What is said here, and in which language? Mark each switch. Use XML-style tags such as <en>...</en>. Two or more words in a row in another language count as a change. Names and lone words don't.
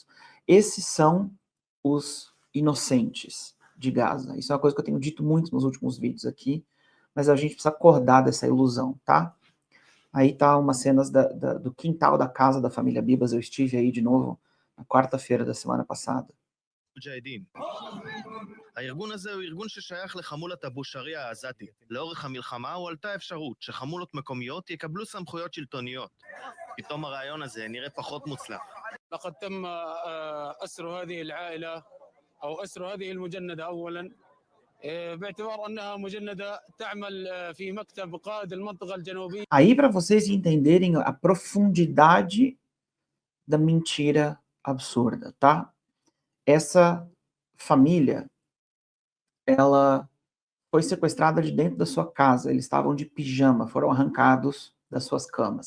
<pt>Esses são os inocentes de Gaza. Isso é uma coisa que eu tenho dito muito nos últimos vídeos aqui, mas a gente precisa acordar dessa ilusão, tá? Aí tá umas cenas do quintal da casa da família Bibas. Eu estive aí de novo na quarta-feira da semana passada.</pt> <he>מוג'אהדין. הארגון הזה הוא ארגון ששייך לחמולת אבו שריע העזתית. לאורך המלחמה הועלתה אפשרות שחמולות מקומיות יקבלו סמכויות שלטוניות. פתאום הרעיון הזה נראה פחות מוצלח.</he> <ar>لقد تم أسر هذه العائلة أو أسر هذه المجندة أولاً باعتبار أنها مجندة تعمل في مكتب قائد المنطقة الجنوبية.</ar> <pt>Aí para vocês entenderem a profundidade da mentira absurda, tá? Essa família, ela foi sequestrada de dentro da sua casa. Eles estavam de pijama, foram arrancados das suas camas.</pt>